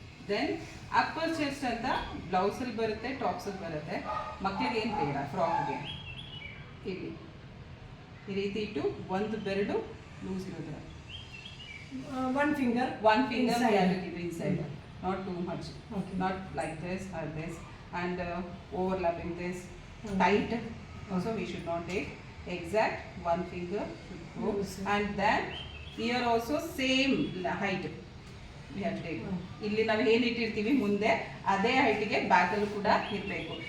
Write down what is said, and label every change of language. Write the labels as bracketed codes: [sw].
[en] Then upper chest [kn] ಅಂತ blouse ಅಲ್ಲಿ ಬರುತ್ತೆ, ಟಾಪ್ಸ್ ಅಲ್ಲಿ ಬರುತ್ತೆ. ಮಕ್ಕಳಿಗೆ ಏನು ಬೇಡ, ಫ್ರಾಕ್ಗೆ ಇಲ್ಲಿ ಈ ರೀತಿ ಇಟ್ಟು ಒಂದು ಬೆರಳು ಲೂಸ್ ಇರೋದು, [en] one finger inside, not too much, not like this or this, and overlapping this tight. Also we should not take exact one finger should go, and then here also same height we have to take. [kn] ಇಲ್ಲಿ ನಾವು ಏನು ಇಟ್ಟಿರ್ತೀವಿ ಮುಂದೆ ಅದೇ ಹೈಟಿಗೆ ಬ್ಯಾಕಲ್ಲೂ ಕೂಡ ಇರಬೇಕು.